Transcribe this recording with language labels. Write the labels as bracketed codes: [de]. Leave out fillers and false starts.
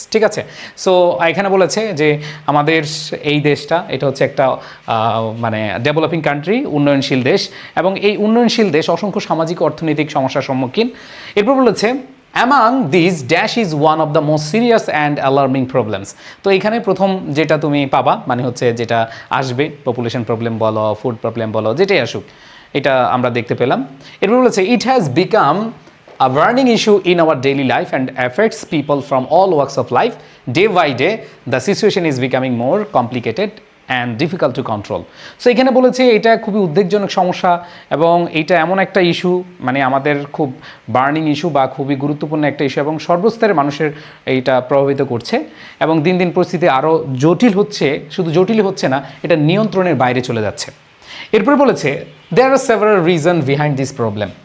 [bn] ঠিক আছে, সো এখানে বলেছে যে আমাদের এই দেশটা এটা হচ্ছে একটা মানে ডেভেলপিং কান্ট্রি, উন্নয়নশীল দেশ, এবং এই উন্নয়নশীল দেশ অসংখ্য সামাজিক অর্থনৈতিক সমস্যার সম্মুখীন। [en] এরপর বলেছে among this dash is one of the most serious and alarming problems. [bn] তো এখানে প্রথম যেটা তুমি পাবা মানে হচ্ছে যেটা আসবে, পপুলেশন প্রবলেম বলো, ফুড প্রবলেম বলো, যেটাই আসুক, এটা আমরা দেখতে পেলাম। এরপর বলেছে [en] It has become a burning issue in our daily life and affects people from all walks of life. Day by day, the situation is becoming more complicated and difficult to control. [bn] So এখানে বলেছে এটা খুবই উদ্বেগজনক সমস্যা এবং এটা এমন একটা ইস্যু, মানে আমাদের খুব বার্নিং ইস্যু বা খুবই গুরুত্বপূর্ণ একটা ইস্যু, এবং সর্বস্তরের মানুষের এইটা প্রভাবিত করছে এবং দিন দিন পরিস্থিতি আরও জটিল হচ্ছে। শুধু জটিল হচ্ছে না, এটা নিয়ন্ত্রণের বাইরে চলে যাচ্ছে। এরপর বলেছে [en] There are several reason behind this problem.